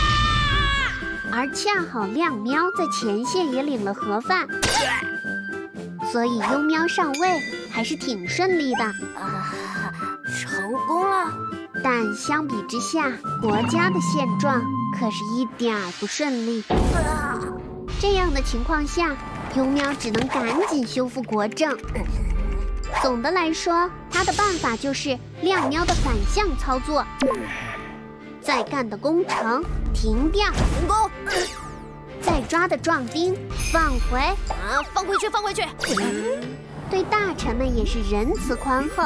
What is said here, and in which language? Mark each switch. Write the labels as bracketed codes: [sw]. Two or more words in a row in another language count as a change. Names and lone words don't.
[zh] 而恰好亮喵在前線也領了盒飯，所以雍喵上位還是挺順利的。成功了。但相比之下，國家的現狀可是一點兒不順利。這樣的情況下，雍喵只能趕緊修復國政。總的來說，他的辦法就是亮喵的反向操作，在幹的工程停掉，成功。在抓的壯丁放回，放回去，放回去。对大臣們也是仁慈寬厚。